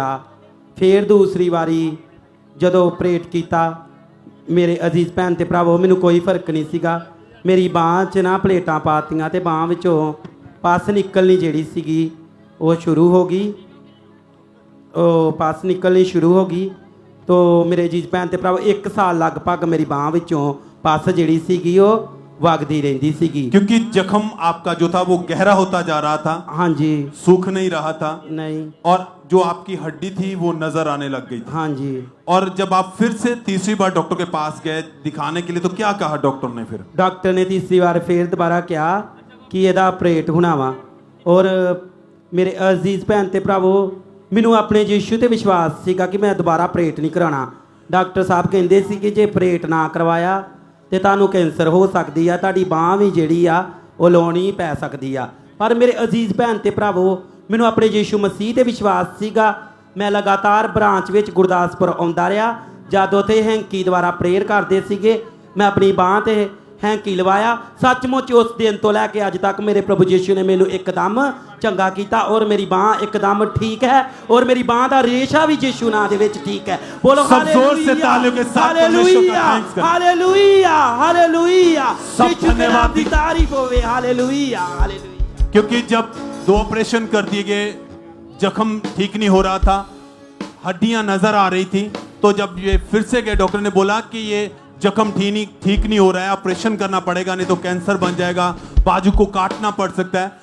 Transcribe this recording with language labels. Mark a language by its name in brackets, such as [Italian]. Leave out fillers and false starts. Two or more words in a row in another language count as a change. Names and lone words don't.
[Punjabi] ਫਿਰ ਦੂਸਰੀ ਵਾਰੀ ਜਦੋਂ ਆਪਰੇਟ ਕੀਤਾ, ਮੇਰੇ ਅਜ਼ੀਜ਼ ਭੈਣ ਤੇ ਭਰਾਵੋ, ਮੈਨੂੰ ਕੋਈ ਫਰਕ ਨਹੀਂ ਸੀਗਾ। ਮੇਰੀ ਬਾਂਹ 'ਚ ਨਾ ਪਲੇਟਾਂ ਪਾਤੀਆਂ ਤੇ ਬਾਂਹ ਵਿੱਚੋਂ ਪੱਸ ਨਿਕਲਣੀ ਜਿਹੜੀ ਸੀਗੀ ਉਹ ਸ਼ੁਰੂ ਹੋ ਗਈ। ਉਹ ਪੱਸ ਨਿਕਲਣੀ ਸ਼ੁਰੂ ਹੋ ਗਈ ਤੋ ਮੇਰੇ ਅਜ਼ੀਜ਼ ਭੈਣ ਤੇ ਭਰਾਵੋ 1 ਸਾਲ ਲਗਭਗ ਮੇਰੀ ਬਾਂਹ ਵਿੱਚੋਂ ਪੱਸ ਜਿਹੜੀ ਸੀਗੀ ਉਹ ਵਗਦੀ ਰਹਿੰਦੀ ਸੀਗੀ, [Hindi] क्योंकि जख्म आपका जो था वो गहरा होता जा रहा था। हाँ जी। सूख नहीं रहा था। नहीं। और जो आपकी हड्डी थी वो नजर आने लग गई थी। हाँ जी। और जब आप फिर से तीसरी बार डॉक्टर के पास गए दिखाने के लिए तो क्या कहा डॉक्टर ने? फिर डॉक्टर ने तीसरी बार फिर दोबारा कहा कि [Punjabi] ਇਹਦਾ ਆਪਰੇਟ ਹੋਣਾ ਵਾ। ਔਰ ਮੇਰੇ ਅਜ਼ੀਜ਼ ਭੈਣ ਤੇ ਭਰਾਵੋ, ਮੈਨੂੰ ਆਪਣੇ ਯੀਸ਼ੂ ਤੇ ਵਿਸ਼ਵਾਸ ਸੀਗਾ ਕਿ ਮੈਂ ਦੁਬਾਰਾ ਆਪਰੇਟ ਨਹੀਂ ਕਰਾਉਣਾ। ਡਾਕਟਰ ਸਾਹਿਬ ਕਹਿੰਦੇ ਸੀ ਕਿ ਜੇ ਆਪਰੇਟ ਨਾ ਕਰਵਾਇਆ ਤੇ ਤੁਹਾਨੂੰ ਕੈਂਸਰ ਹੋ ਸਕਦੀ ਆ, ਤੁਹਾਡੀ ਬਾਂਹ ਵੀ ਜਿਹੜੀ ਆ ਉਹ ਲਾਉਣੀ ਪੈ ਸਕਦੀ ਆ। ਪਰ ਮੇਰੇ ਅਜ਼ੀਜ਼ ਭੈਣ ਤੇ ਭਰਾਵੋ, ਮੈਨੂੰ ਆਪਣੇ ਯੀਸ਼ੂ ਮਸੀਹ ਤੇ ਵਿਸ਼ਵਾਸ ਸੀਗਾ। ਮੈਂ ਲਗਾਤਾਰ ਬ੍ਰਾਂਚ ਵਿੱਚ ਗੁਰਦਾਸਪੁਰ ਆਉਂਦਾ ਰਿਹਾ। ਜਦ ਉੱਥੇ ਹੈਂਕੀ ਦੁਆਰਾ ਪ੍ਰੇਅਰ ਕਰਦੇ ਸੀਗੇ, ਮੈਂ ਆਪਣੀ ਬਾਂਹ ਤੇ ਹੈਂਕੀ ਲਵਾਇਆ। ਸੱਚਮੁੱਚ ਉਸ ਦਿਨ ਤੋਂ ਲੈ ਕੇ ਅੱਜ ਤੱਕ ਮੇਰੇ ਪ੍ਰਭੂ ਯੀਸ਼ੂ ਨੇ ਮੈਨੂੰ ਇੱਕਦਮ ਚੰਗਾ ਕੀਤਾ ਔਰ ਮੇਰੀ ਬਾਹ ਇੱਕਦਮ ਠੀਕ ਹੈ ਔਰ ਮੇਰੀ ਬਾਹ ਦਾ ਰੇਸ਼ਾ ਵੀ ਯੀਸ਼ੂ ਨਾਂ ਦੇ ਵਿੱਚ ਠੀਕ ਹੈ। ਬੋਲੋ [Hindi] सब जोर से तालियों के साथ परमेश्वर का थैंक्स करें। हालेलुया हालेलुया सब यीशु के नाम धन्यवाद की तारीफ होवे। हालेलुया हालेलुया। क्योंकि जब 2 ऑपरेशन कर दिए गए, जख्म ठीक नहीं हो रहा था, हड्डियां नजर आ रही थी, तो जब ये फिर से गए डॉक्टर ने बोला कि ये जख्म ठीक नहीं हो रहा है, ऑपरेशन करना पड़ेगा, नहीं तो कैंसर बन जाएगा, बाजू को काटना पड़ सकता है।